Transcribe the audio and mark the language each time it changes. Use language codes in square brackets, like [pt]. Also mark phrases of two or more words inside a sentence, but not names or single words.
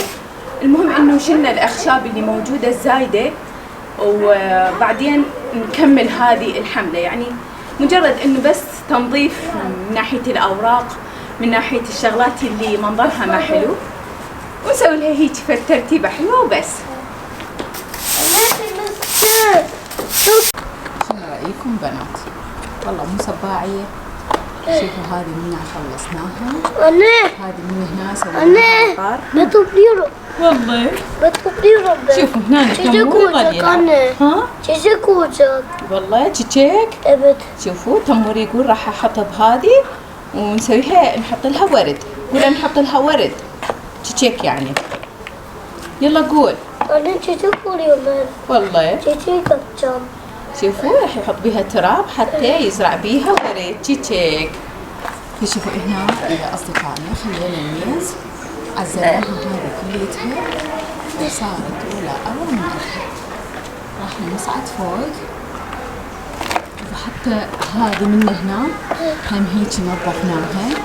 [ar] المهم انه شلنا الاخشاب اللي موجوده الزايده، وبعدين نكمل هذه الحمله، يعني مجرد انه بس تنظيف من ناحيه الاوراق، من ناحيه الشغلات اللي منظرها ما حلو، ونسوي لها هيك ترتيبه حلوه وبس. شنو رايكم بنات؟ والله مو صباعيه. شوفوا هذه منا خلصناها، [tr] Anne. [ar] هذه من هنا سوينا [tr] Anne. [ar] العطار. [tr] Ben topluyorum. [ar] والله [tr] Ben topluyorum ben. [ar] شوفوا هنا [tr] Çiçek [ar] تمور [tr] olacak [ar] يلعب. [tr] anne. [ar] ها [tr] Çiçek olacak. [ar] والله تشيك. [tr] Evet. [ar] شوفوا تمور يقول راح احطها بهذه ونسويها نحط لها ورد، قول نحط لها ورد تشيك يعني. يلا قول. [tr] Anne çiçek oluyor ben. [ar] والله [tr] Çiçek yapacağım. [ar] شوفوا راح يحط بيها تراب حتى يزرع بيها ورد تشيك. فشوفوا هنا اصدقائنا خلينا الميز عزلناها هذه كليتها وصارت ولا اول مرة. راح نصعد فوق، وحتى هذه من هنا هم هيك نظفناها.